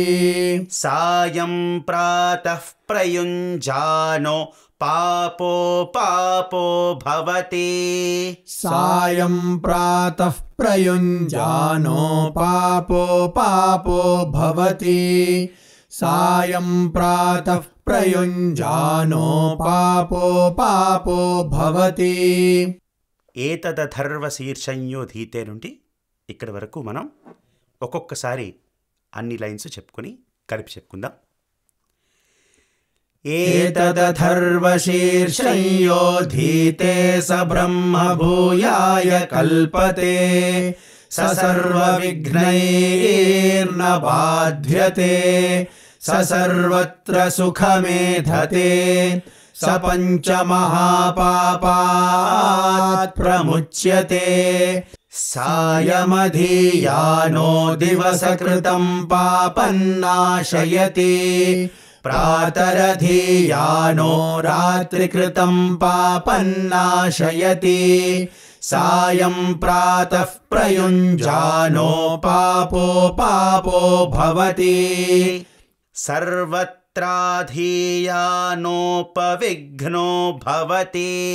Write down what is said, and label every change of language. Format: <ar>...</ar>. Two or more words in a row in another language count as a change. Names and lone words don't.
<sa>सायं प्रातः प्रयुञ्जानो पापो पापो भवति सायं प्रातः प्रयुञ्जानो पापो पापो भवति सायं प्रातः प्रयुञ्जानो पापो पापो भवति</sa> <te>ఏతదథర్వశీర్షంయోధీతే నుండి ఇక్కడి వరకు మనం ఒక్కొక్కసారి అన్ని లైన్స్ చెప్పుకొని కలిపి చెప్పుకుందాం.</te> <sa>ఏతదథర్వశీర్షంయోధీతే స బ్రహ్మ భూయాయ కల్పతే స సర్వవిఘ్నైర్న బాధ్యతే స సర్వత్ర సుఖమేధతే स पञ्चमहापापात् प्रमुच्यते सायमधीयानो दिवसकृतं पापन्नाशयति प्रातरधीयानो रात्रिकृतं पापन्नाशयति सायं प्रातः प्रयुञ्जानो पापो पापो भवति सर्वत्राधीयानोपविघ्नो भवति</sa>